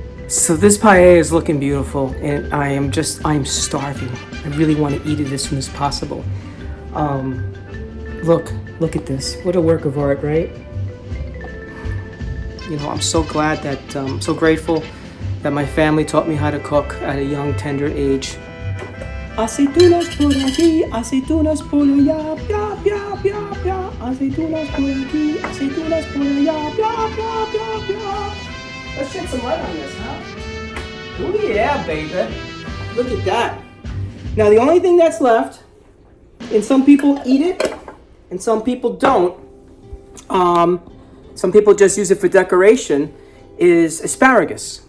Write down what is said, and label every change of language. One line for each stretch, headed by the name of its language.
English: So this paella is looking beautiful, and I'm starving. I really want to eat it as soon as possible. Look at this. What a work of art, right? You know, I'm so glad that, so grateful that my family taught me how to cook at a young, tender age.
Spanish: Aceitunas por aquí, aceitunas por allá, bia, bia, bia, bia. Aceitunas por aquí, aceitunas por allá, bia, bia, bia, bia.
English: Let's shed some light on this, huh? Oh yeah, baby. Look at that. Now the only thing that's left, and some people eat it, and some people don't. Some people just use it for decoration, is asparagus.